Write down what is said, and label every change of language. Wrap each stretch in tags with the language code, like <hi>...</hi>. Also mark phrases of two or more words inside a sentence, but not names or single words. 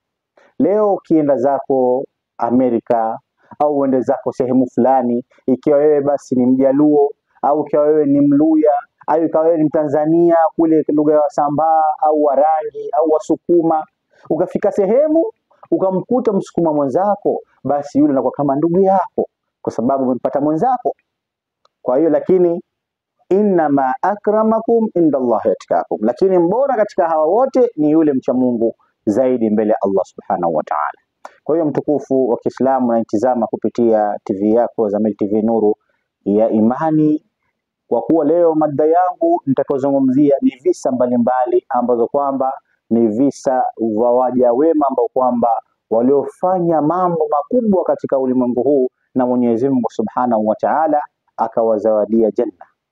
<sw>Leo ukienda zako Amerika au uende zako sehemu fulani, ikiwa wewe basi ni Mjaluo au ikiwa wewe ni Mluya au ikiwa wewe ni Mtanzania kule lugha ya Wasambaa au Warangi au Wasukuma, ukafika sehemu ukamkuta Msukuma mwenzako, basi yule anakuwa kama ndugu yako kwa sababu umempata mwenzako. Kwa hiyo lakini</sw> <ar>إنما أكرمكم عند الله أتقاكم,</ar> <sw>lakini mbora katika hawa wote ni yule mcha Mungu zaidi mbele ya Allah</sw> <ar>سبحانه وتعالى.</ar> <sw>Kwa hiyo mtukufu wa Kiislamu, unaitazama kupitia TV yako Zamyl TV Nuru ya Imani, kwa kuwa leo mada yangu nitakayozungumzia ni visa mbalimbali ambazo kwamba ni visa vya waja wema ambao kwamba waliofanya mambo makubwa katika ulimwengu huu na Mwenyezi Mungu</sw> <ar>سبحانه وتعالى</ar> <sw>akawazawadia janna.</sw>